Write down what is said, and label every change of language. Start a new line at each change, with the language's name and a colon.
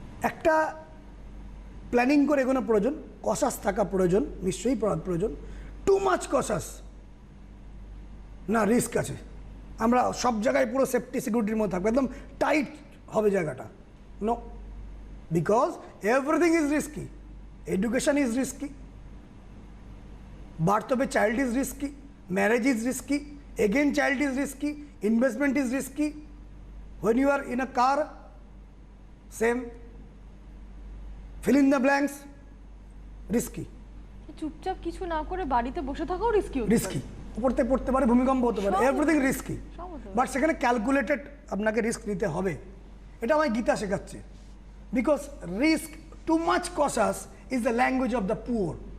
Bangla: একটা প্ল্যানিং করে এগোনো প্রয়োজন, কসাস থাকা প্রয়োজন, নিশ্চয়ই প্রয়োজন।
English: too much cautious
Bangla: না, রিস্ক আছে। আমরা সব জায়গায় পুরো সেফটি সিকিউরিটির মধ্যে থাকবো, একদম টাইট হবে জায়গাটা।
English: No, because everything is risky. Education is risky, birth of a child is risky, marriage is risky, again child is risky, investment is risky. When you are in a car, same, fill in the blanks, risky.
Bangla: চুপচাপ কিছু না করে বাড়িতে বসে থাকাও risky হতে risky পড়তে পড়তে পারে, ভূমিকম্প হতে পারে, সব
English: Everything risky.
Bangla: সব হতে পারে। বাট সেখানে ক্যালকুলেটেড আপনাকে রিস্ক নিতে হবে। এটা আমায় গীতা শেখাচ্ছে।
English: Because risk, too much cautious is the language of the poor.